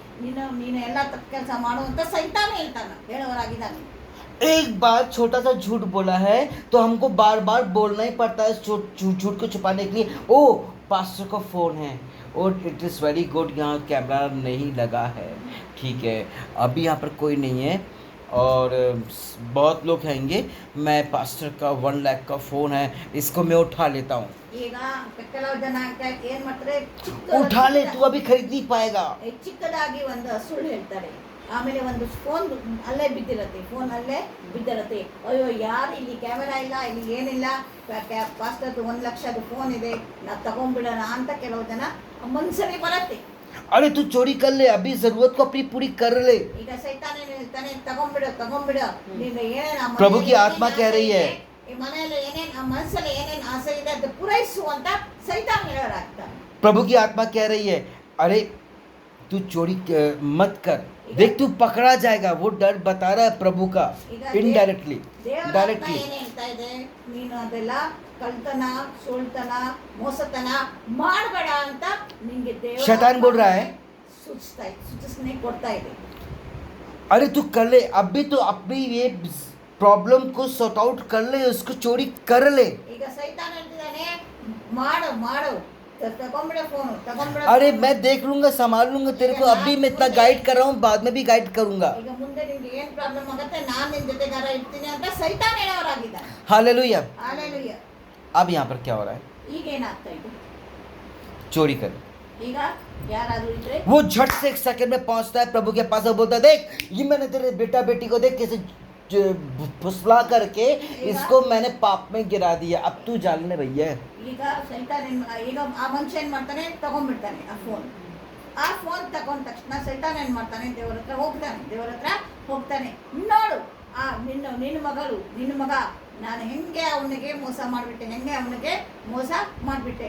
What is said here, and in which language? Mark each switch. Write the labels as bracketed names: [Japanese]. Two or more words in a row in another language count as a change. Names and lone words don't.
[Kannada] ನೀನು ಎಲ್ಲ ತಪ್ಪು ಕೆಲಸ ಮಾಡು ಅಂತ ಸೈತಾನ ಹೇಳೋರಾಗಿದ್ದಾನೆ. [Hindi] एक बार छोटा सा झूठ बोला है तो हमको बार बार बोलना ही पड़ता है झूठ को छुपाने के लिए। ओ पास्टर का फ़ोन है, और [English] it is very good, [Hindi] यहाँ कैमरा नहीं लगा है, ठीक है, अभी यहाँ पर कोई नहीं है और बहुत लोग आएंगे। मैं पास्टर का 1 लाख का फ़ोन है, इसको मैं उठा लेता हूँ। [Kannada] ಈಗ ಕೆಲವು ಜನ ಏನ್ ಮಾಡ್ತಾರೆ, [Hindi] उठा ले, तू अभी खरीद नहीं पाएगा। [Kannada] ಚಿಕ್ಕದಾಗಿ ಒಂದು ಸುಳ್ಳು ಹೇಳ್ತಾರೆ. ಆಮೇಲೆ ಒಂದು ಫೋನ್ ಅಲ್ಲೇ ಬಿದ್ದಿರುತ್ತೆ. ಅಯ್ಯೋ, ಯಾರು ಇಲ್ಲಿ ಕ್ಯಾಮೆರಾ ಇಲ್ಲ, ಇಲ್ಲಿ ಏನಿಲ್ಲ, ಪಾಸ್ಟರ್ದು 1 ಲಕ್ಷದ ಫೋನ್ ಇದೆ, ನಾವು ತಗೊಂಡ್ಬಿಡೋಣ ಅಂತ ಕೆಲವು ಜನ ಮನ್ಸಲ್ಲಿ ಬರುತ್ತೆ. [Hindi] अरे तू चोरी कर ले, अभी जरूरत को अपनी पूरी कर ले। [Kannada] ಈಗ ಸೈತಾನ ಏನ್ ಹೇಳ್ತಾನೆ, ತಗೊಂಡ್ಬಿಡು. ನೀನು ಏನೇನು [Hindi] प्रभु की आत्मा कह रही है, [Kannada] ಈ ಮನೆಯಲ್ಲಿ ಮನಸ್ಸಲ್ಲಿ ಏನೇನು ಆಸೆ ಇದೆ ಅದು ಪೂರೈಸು ಅಂತ ಸೈತಾನ ಹೇಳೋರಾಗ್ತಾನೆ. [Hindi] प्रभु की आत्मा कह रही है, अरे तू चोरी मत कर, देख तू पकड़ा जाएगा। वो डर बता रहा है प्रभु का, इनडायरेक्टली। डायरेक्टली [Kannada] ಏನ್ ಹೇಳ್ತಾ ಇದೆ, ನೀನು ಅದೆಲ್ಲ ಕಳ್ತನ, ಸುಳ್ತನ, ಮೋಸತನ ಮಾಡಬೇಡ ಅಂತ ನಿಂಗೆ ದೇವರು [Hindi] शैतान बोल रहा है, [Kannada] ಸೂಚನೆ ಕೊಡ್ತಾ ಇದೆ. [Hindi] अरे तू कर ले, अभी तो अपनी ये प्रॉब्लम को [English] sort out [Hindi] कर ले, उसको चोरी कर ले। [Kannada] ಈಗ ಸೈತಾನ ಹೇಳ್ತಿದ್ದಾನೆ, ಮಾಡು, ತಗೊಂಡ್ಬಿಡ ಫೋನ್, ತಗೊಂಡ್ಬಿಡ. [Hindi] अरे मैं देख लूंगा, संभाल लूंगा तेरे को, अभी मैं इतना गाइड कर रहा हूँ, बाद में भी गाइड करूंगा। [Kannada] ಈಗ ಮುಂದೆ ನಿಮ್ಗೆ ಏನ್ ಪ್ರಾಬ್ಲಮ್ ಆಗುತ್ತೆ, ನಾನು ನಿನ್ ಜೊತೆಗಾರ ಇರ್ತೀನಿ ಅಂತ ಸೈತಾನ ಹೇಳೋರಾಗಿದ್ದಾನೆ. [Hindi] हालेलुया। [Kannada] ಹಾಲೆಲೂಯಾ. [Hindi] अब यहाँ पर क्या हो रहा है, [Kannada] ಈಗ ಏನಾಗ್ತಾ ಇದೆ, [Hindi] चोरी कर। [Kannada] ಈಗ ಯಾರಾದ್ರೂ ಇದ್ರೆ [Hindi] वो झट से 1 सेकंड में पहुंचता है प्रभु के पास और बोलता है, देख ये मैंने तेरे बेटा बेटी को देख कैसे फुसला करके इसको मैंने पाप में गिरा दिया, अब तू जान ले भैया। [Kannada] ಈಗ ಸೈತಾನ ಈಗ ಆ ಮನುಷ್ಯ ಏನ್ ಮಾಡ್ತಾನೆ, ತಗೊಂಡ್ಬಿಡ್ತಾನೆ ಆ ಫೋನ್ ತಗೊಂಡ ತಕ್ಷಣ ಸೈತಾನ ಏನ್ ಮಾಡ್ತಾನೆ, ದೇವರ ಹತ್ರ ಹೋಗ್ತಾನೆ. ನೋಡು, ನಿನ್ನ ಮಗ, ನಾನು ಹೆಂಗೆ ಅವನಿಗೆ ಮೋಸ ಮಾಡಿಬಿಟ್ಟೆ.